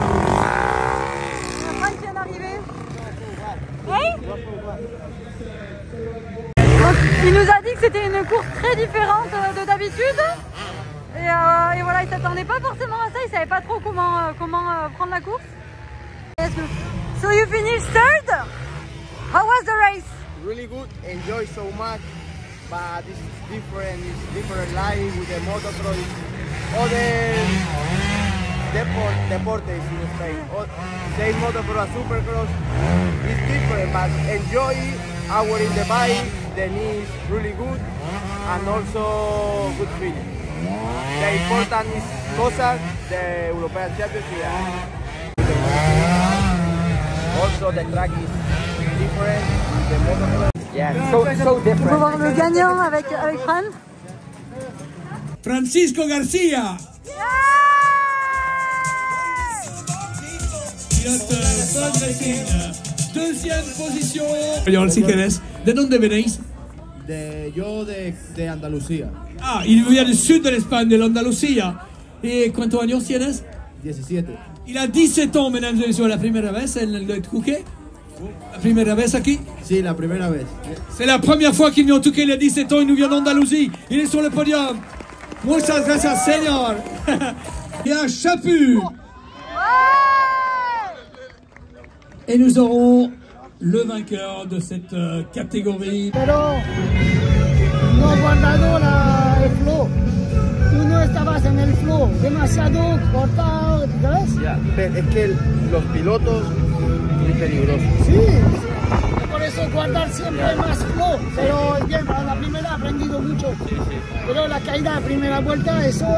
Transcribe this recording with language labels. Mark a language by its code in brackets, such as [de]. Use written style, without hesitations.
[fr] On a Fran qui vient d'arriver. Hey, donc, il nous a dit que c'était une course très différente de d'habitude. Et voilà, il s'attendait pas forcément à ça, il savait pas trop comment prendre la course. [en] So you finished third? How was the race? Really good, enjoy so much, but it's different life with the motocross, other deportes in Spain. Same motocross, supercross, it's different, but enjoy our in the bike, the knee is really good, and also good feeling. The important is Cossack, the European Championship. Also the track is different, the motocross, yeah, so different. [fr] On va voir le gagnant avec Fran. Francisco Garcia. Pilote Sun Racing, deuxième posición. [es] Señor, si querés, ¿de dónde venís? Yo de Andalucía. [fr] Ah, il vient du sud de l'Espagne, de l'Andalucía. [es] ¿Y cuántos años tienes? 17. [fr] Il a 17 ans, mesdames et messieurs, [es] la primera vez en el Touquet. La primera vez aquí. Sí, la primera vez. [fr] C'est la première fois qu'il vient au Touquet, il a 17 ans, il nous vient d'Andalousie. Il est sur le podium. [es] Muchas gracias, señor. [fr] Et un chapu. Et nous aurons le vainqueur de cette catégorie. [es] Pero no he guardado el flow. Tú no estabas en el flow, demasiado cortado, ¿sabes? Ya, es que los pilotos muy peligrosos. Sí, por eso guardar siempre más flow. Pero bien, para la primera he aprendido mucho. Pero la caída de primera vuelta, eso...